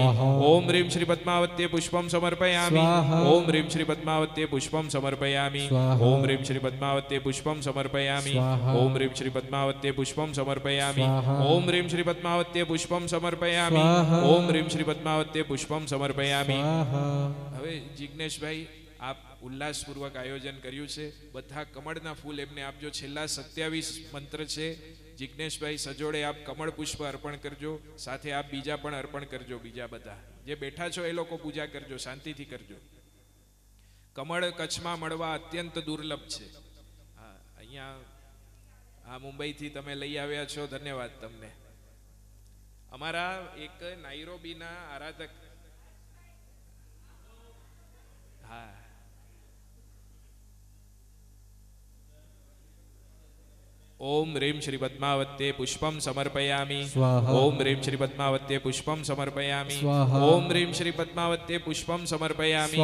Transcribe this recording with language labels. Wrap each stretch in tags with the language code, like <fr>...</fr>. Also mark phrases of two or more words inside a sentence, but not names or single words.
<sa>ओम ह्रीं श्री पद्मावत्ये पुष्पम समर्पयामी। ओम ह्रीं श्री पद्मावत्ये पुष्पम समर्पयामी। ओम ह्रीं श्री पद्मावत्ये पुष्पम समर्पयामी। ओम ह्रीं श्री पद्मावत्ये पुष्पम समर्पयामी। ओम ह्रीं श्री पद्मावत्ये पुष्पम समर्पयामी। ओम ह्रीं श्री पद्मावत्ये पुष्पम समर्पयामी।</sa> <gu>હવે જિગ્નેશભાઈ આપ ઉલ્લાસપૂર્વક આયોજન કર્યું છે। બધા કમળના ફૂલ એમને આપજો। છેલ્લા 27 મંત્ર છે। જિગ્નેશભાઈ સજોડે આપ કમળ પુષ્પ અર્પણ કરજો, સાથે આપ બીજા પણ અર્પણ કરજો। બીજા બધા જે બેઠા છો એ લોકો પૂજા કરજો, શાંતિથી કરજો। કમળ કચ્છમાં મળવા અત્યંત દુર્લભ છે। અહીંયા મુંબઈથી તમે લઈ આવ્યા છો, ધન્યવાદ તમને। અમારા એક નાઇરોબીના આરાધક</gu> <sa>ओम ह्रीं श्री पद्मावत्ये पुष्पम समर्पयामी। ओम ह्रीं श्री पद्मावत्ये पुष्पम समर्पयामी। ओम ह्रीं श्री पद्मावत्ये पुष्पम समर्पयामी।</sa>